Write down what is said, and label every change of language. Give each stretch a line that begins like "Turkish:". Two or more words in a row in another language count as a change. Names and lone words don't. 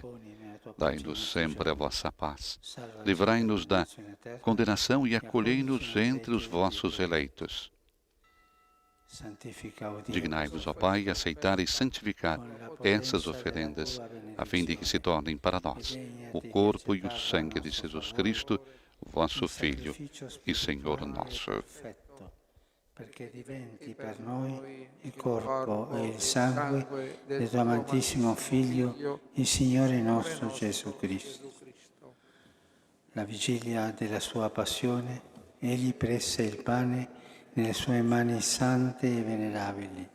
Portuguese: Dai-nos sempre a vossa paz. Livrai-nos da condenação e acolhei-nos entre os vossos eleitos. Dignai-vos, ó Pai, aceitar e santificar essas oferendas, a fim de que se tornem para nós o corpo e o sangue de Jesus Cristo, vosso Filho e Senhor nosso.
Italian: Perché diventi per noi il corpo e il sangue del tuo amatissimo Figlio, il Signore nostro Gesù Cristo. La vigilia della sua passione, egli prese il pane nelle sue mani sante e venerabili.